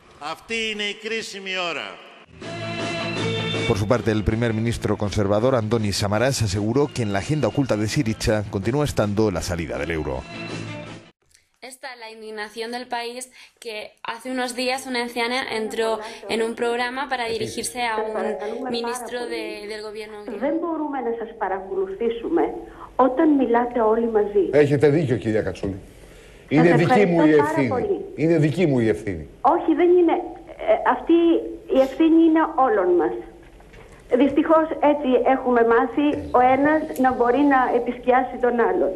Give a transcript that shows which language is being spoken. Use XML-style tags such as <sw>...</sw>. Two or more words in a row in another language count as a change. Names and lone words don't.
<es>Por su parte, el primer ministro conservador Antonis Samaras aseguró que en la agenda oculta de Syriza continúa estando la salida del euro. Esta es la indignación del país, que hace unos días una anciana entró en un programa para dirigirse a un ministro del gobierno griego.</es> <el>Έχετε δίκιο, κυρία Κατσούλη. Είναι δική μου η ευθύνη. Είναι δική μου η ευθύνη. Όχι, δεν είναι. Αυτή η ευθύνη είναι όλων μας. Δυστυχώς έτσι έχουμε μάθει ο ένας να μπορεί να επισκιάσει τον άλλον.</el>